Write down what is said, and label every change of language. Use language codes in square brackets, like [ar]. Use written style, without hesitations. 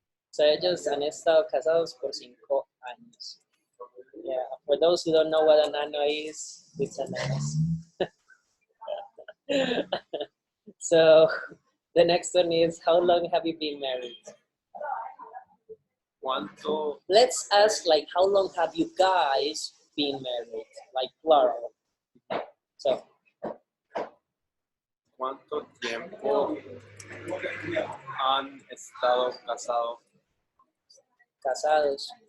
[es] So ellos han estado casados por 5 años. [en] Yeah. For those who don't know what an ano is, it's an anos. So the next one is, how long have you been married? [es] ¿Cuánto? [en] Let's ask like, how long have you guys been married? Like plural. So. [es] ¿Cuánto tiempo han estado casados? Casados.